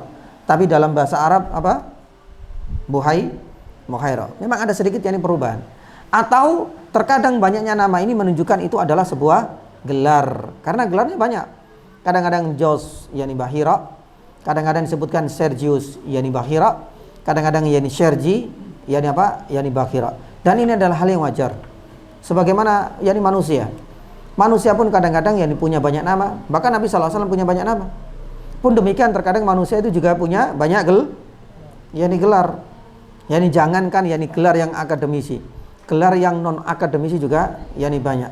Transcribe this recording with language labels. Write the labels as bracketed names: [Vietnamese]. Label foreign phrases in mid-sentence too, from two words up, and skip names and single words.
[Indonesian] Tapi dalam bahasa Arab Buhaira. Memang ada sedikit yani perubahan. Atau terkadang banyaknya nama ini menunjukkan itu adalah sebuah gelar, karena gelarnya banyak. Kadang-kadang Jos yani Bahira, kadang-kadang disebutkan Sergius yani Bahira, kadang-kadang yani Sergi yani yani Bahira. Dan ini adalah hal yang wajar. Sebagaimana yani manusia pun kadang-kadang yani punya banyak nama. Bahkan Nabi SAW punya banyak nama. Pun demikian terkadang manusia itu juga punya banyak gelar. Jangankan gelar yang akademisi, gelar yang non akademisi juga banyak.